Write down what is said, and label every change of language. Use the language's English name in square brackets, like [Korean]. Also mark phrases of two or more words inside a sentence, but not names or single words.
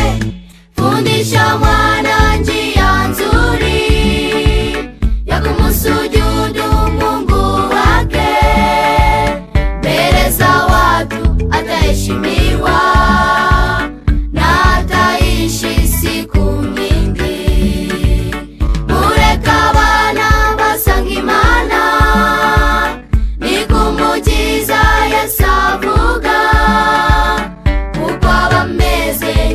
[Swahili] Fundisha mwana njia nzuri ya kumusujudu Mungu wake, mbele za watu ataheshimiwa na ataishi siku nyingi. [Kinyarwanda] Mureke abana basanga Imana, niko Umukiza Yesu avuga, kuko bameze